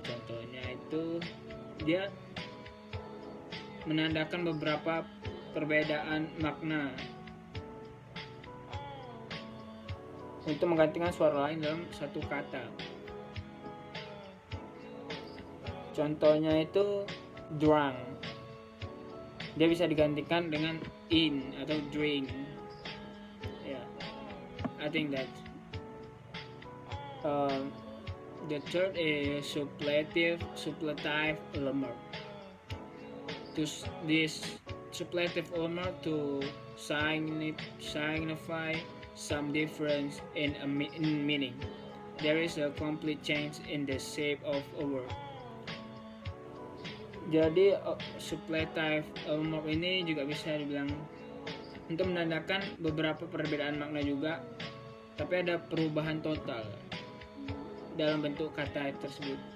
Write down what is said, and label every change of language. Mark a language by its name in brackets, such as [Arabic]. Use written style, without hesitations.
[Indonesian] Contohnya itu dia menandakan beberapa perbedaan makna untuk menggantikan suara lain dalam satu kata. Contohnya itu drunk. Dia bisa digantikan dengan in atau drink. [English] I think that the third is suppletive allomorph. This suppletive allomorph to signify some difference in meaning. There is a complete change in the shape of a word. [Indonesian] Jadi suppletive allomorph ini juga bisa dibilang untuk menandakan beberapa perbedaan makna juga, tapi ada perubahan total dalam bentuk kata tersebut.